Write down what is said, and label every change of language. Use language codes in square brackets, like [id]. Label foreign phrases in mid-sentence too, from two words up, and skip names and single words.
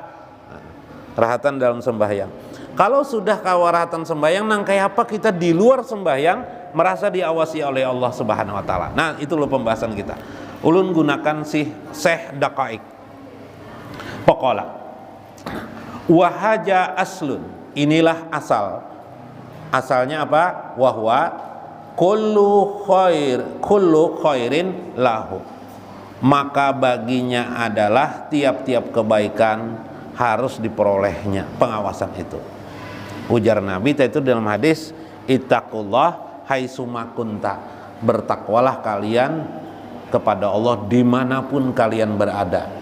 [bjn] Rahatan dalam sembahyang. Kalau sudah kawaratan sembahyang, nang kayak apa kita di luar sembahyang merasa diawasi oleh Allah [ar] Subhanahu wa taala. [bjn] Nah, itu loh pembahasan kita. Ulun gunakan Syekh Daqaik. [ar] Pokola. Wahaja aslun. [bjn] Inilah asal. Asalnya apa? [ar] Wahwa kullu khairin lahu. [bjn] Maka baginya adalah tiap-tiap kebaikan harus diperolehnya, pengawasan itu. Ujar Nabi itu dalam hadis, [ar] ittaqullah haitsuma kunta. [bjn] Bertakwalah kalian kepada Allah dimanapun kalian berada.